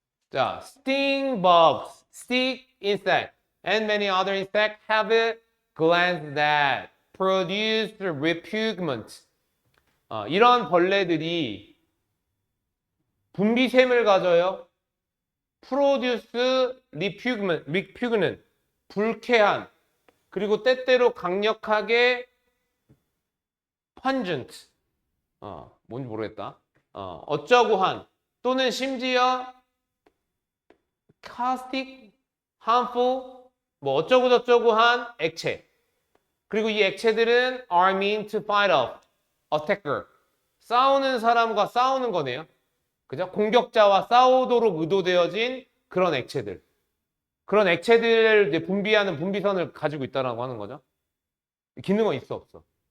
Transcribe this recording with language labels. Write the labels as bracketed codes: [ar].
[ko] 자, [en] sting bugs, stick insect, and many other insects have glands that produce repugnant. [ko] 이런 벌레들이 분비샘을 가져요. [en] produce repugnant, [ko] 불쾌한, 그리고 때때로 강력하게 pungent, 뭔지 모르겠다. 어쩌고 한, 또는 심지어 [en] caustic, harmful, [ko] 뭐 어쩌고 저쩌고 한 액체. 그리고 이 액체들은 [en] are meant to fight off attacker. [ko] 싸우는 사람과 싸우는 거네요. 그죠? 공격자와 싸우도록 의도되어진 그런 액체들. 그런 액체들을 이제 분비하는 분비선을 가지고 있다라고 하는 거죠. 기능은 있어, 없어?